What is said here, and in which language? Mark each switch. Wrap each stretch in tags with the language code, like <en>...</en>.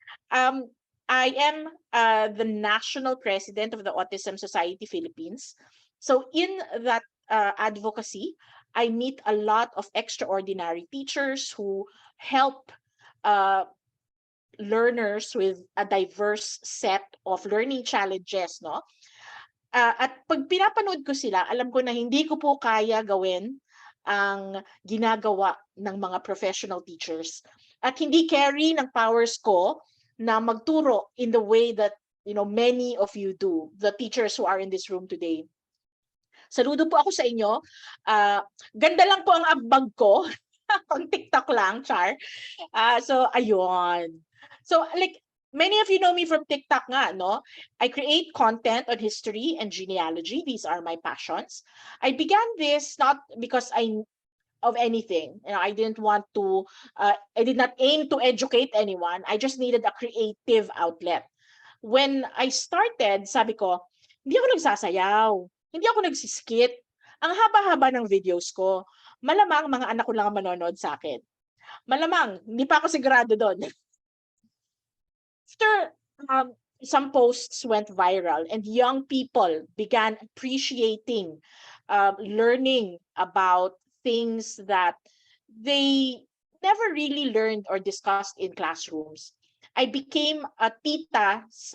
<en>um, I am the national president of the Autism Society Philippines. So in that advocacy, I meet a lot of extraordinary teachers who help uh, learners with a diverse set of learning challenges, no?</en> <tl>At pag pinapanood ko sila, alam ko na hindi ko po kaya gawin ang ginagawa ng mga professional teachers. At hindi carry ng powers ko na magturo</tl> <en>in the way that many of you do, the teachers who are in this room today.</en> <tl>Saludo po ako sa inyo. Ganda lang po ang ambag ko. Pang TikTok lang, char. So, ayun.</tl> <en>So, like, many of you know me from TikTok nga, no? I create content on history and genealogy. These are my passions. I began this not because of anything. I didn't want to, I did not aim to educate anyone. I just needed a creative outlet. When I started,</en> <tl>sabi ko, hindi ako nagsasayaw. Hindi ako nagsiskit. Ang haba-haba ng videos ko. Malamang mga anak ko lang ang manonood sa akin. Malamang, hindi pa ako sigurado doon.</tl> <en>After some posts went viral and young people began appreciating learning about things that they never really learned or discussed in classrooms, I became a tita/teacher</en>